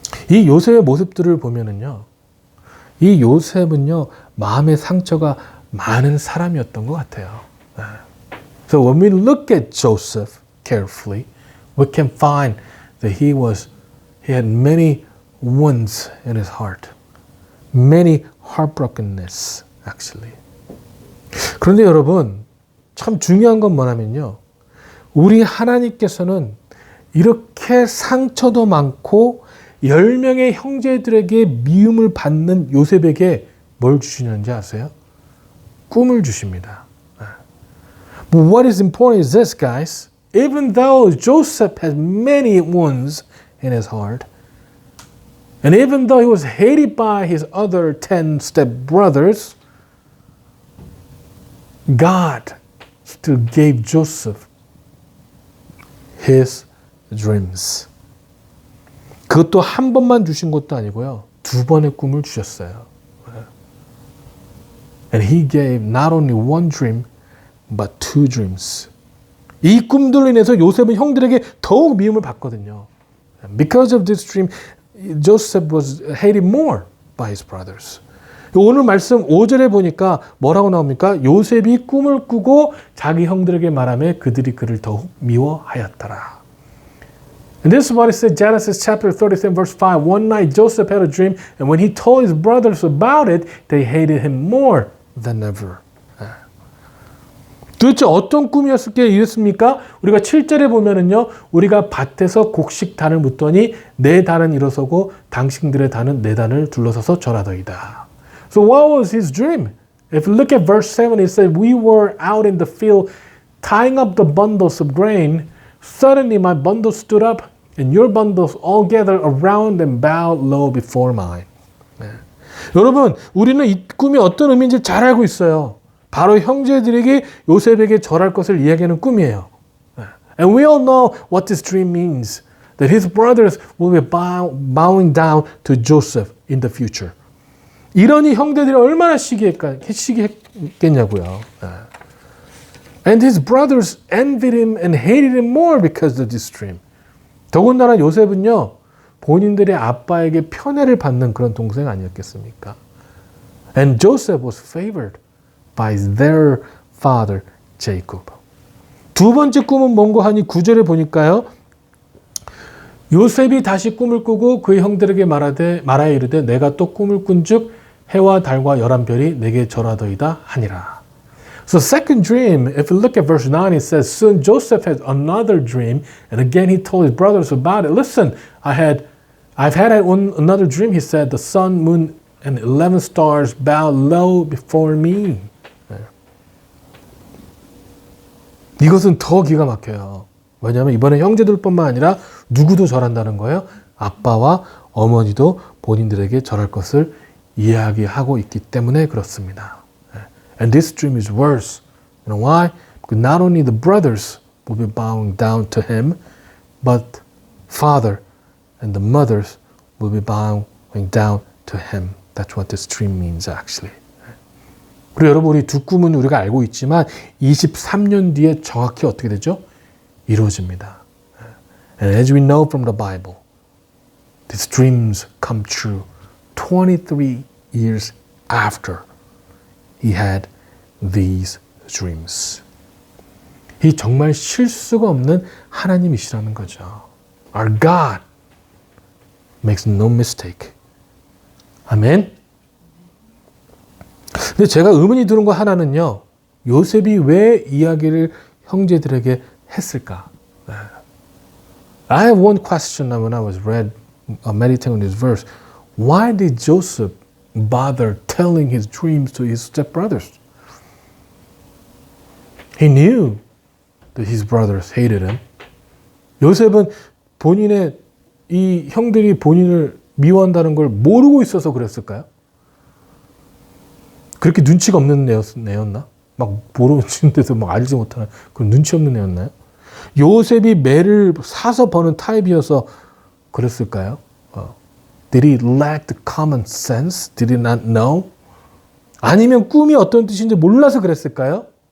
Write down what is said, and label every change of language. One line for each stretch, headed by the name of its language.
Korean: 이 요셉의 모습들을 보면은요, 이 요셉은요, 마음의 상처가 많은 사람이었던 것 같아요.
English: So when we look at Joseph carefully, we can find that he had many wounds in his heart, many heartbrokenness, actually.
Korean: 그런데 여러분, 참 중요한 건 뭐냐면요, 우리 하나님께서는 이렇게 상처도 많고 10명의 형제들에게 미움을 받는 요셉에게 뭘 주시는지 아세요? 꿈을 주십니다.
English: But what is important is this, guys. Even though Joseph has many wounds in his heart, and even though he was hated by his other 10 stepbrothers, God still gave Joseph his dreams.
Korean: 그것도 한 번만 주신 것도 아니고요, 2번의 꿈을 주셨어요.
English: And he gave not only one dream, but 2 dreams.
Korean: 이 꿈들로 인해서 요셉은 형들에게 더욱 미움을 받거든요.
English: Because of this dream, Joseph was hated more by his brothers.
Korean: 오늘 말씀 5절에 보니까 뭐라고 나옵니까? 요셉이 꿈을 꾸고 자기 형들에게 말하며 그들이 그를 더욱 미워하였더라.
English: And this is what it said, Genesis chapter 37 verse 5. One night Joseph had a dream, and when he told his brothers about it, they hated him more than ever.
Korean: 도대체 어떤 꿈이었을게 이랬습니까? 우리가 7절에 보면은요, 우리가 밭에서 곡식단을 묻더니 내 단은 일어서고 당신들의 단은 내 단을 둘러서서 절하더이다.
English: So what was his dream? If you look at verse 7, it said, we were out in the field tying up the bundles of grain. Suddenly my bundle stood up, and your bundles all gathered around and bowed low before mine.
Korean: 여러분, 우리는 이 꿈이 어떤 의미인지 잘 알고 있어요. 바로 형제들에게 요셉에게 절할 것을 이야기하는 꿈이에요.
English: And we all know what this dream means. That his brothers will be bowing down to Joseph in the future.
Korean: 이러니 형제들이 얼마나 시기했겠냐고요.
English: And his brothers envied him and hated him more because of this dream.
Korean: 더군다나 요셉은요, 본인들의 아빠에게 편애를 받는 그런 동생 아니었겠습니까?
English: And Joseph was favored by their father Jacob.
Korean: 두 번째 꿈은 뭔고 하니 9절에 보니까요, 요셉이 다시 꿈을 꾸고 그의 형들에게 말하여 이르되 내가 또 꿈을 꾼즉 해와 달과 11별이 내게 절하더이다 하니라.
English: So second dream, if you look at verse 9, it says, soon Joseph had another dream, and again he told his brothers about it. Listen, I've had another dream, he said, the sun, moon, and 11 stars bow low before me.
Korean: 이것은 더 기가 막혀요. 왜냐하면 이번에 형제들뿐만 아니라 누구도 절한다는 거예요. 아빠와 어머니도 본인들에게 절할 것을 이야기하고 있기 때문에 그렇습니다.
English: And this dream is worse. You know why? Because not only the brothers will be bowing down to him, but father and the mothers will be bowing going down to him. That's what this dream means actually.
Korean: 그리고 여러분 우리 두 꿈은 우리가 알고 있지만 23년 뒤에 정확히 어떻게 되죠? 이루어집니다.
English: And as we know from the Bible, these dreams come true 23 years after he had these dreams.
Korean: 이 정말 실수가 없는 하나님이시라는 거죠.
English: Our God makes no mistake.
Korean: 아멘. 근데 제가 의문이 드는 거 하나는요. 요셉이 왜 이야기를 형제들에게 했을까?
English: I have one question when I was meditating on this verse. Why did Joseph bother telling his dreams to his stepbrothers? He knew that his brothers hated him.
Korean: 요셉은 본인의 이 형들이 본인을 미워한다는 걸 모르고 있어서 그랬을까요? 그렇게 눈치가 없는 애였나? 막 모르는데도 막 알지 못하는 그런 눈치 없는 애였나요? 요셉이 매를 사서 버는 타입이어서 그랬을까요?
English: Did he lack the common sense? Did he not know?
Korean: 아니면 꿈이 어떤 뜻인지 몰라서 그랬을까요?